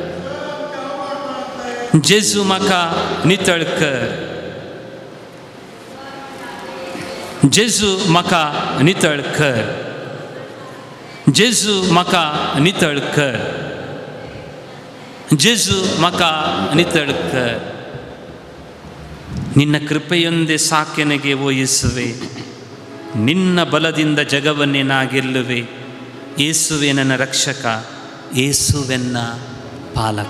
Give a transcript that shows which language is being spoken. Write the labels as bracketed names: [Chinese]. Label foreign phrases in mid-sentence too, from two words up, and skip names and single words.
[Konkani] जेजू म्हाका नितळ कर. जेजू म्हाका नितळ कर. जेजू म्हाका नितळ कर. जेजू म्हाका नितळ कर. [Kannada] ನಿನ್ನ ಕೃಪೆಯೊಂದೇ ಸಾಕೆ ನನಗೆ ಓ ಯೇಸುವೆ. ನಿನ್ನ ಬಲದಿಂದ ಜಗವನ್ನೇ ನಾ ಗೆಲ್ಲುವೆ. ಯೇಸುವೆ ನನ್ನ ರಕ್ಷಕ, ಯೇಸುವೆ ನನ್ನ ಪಾಲಕ.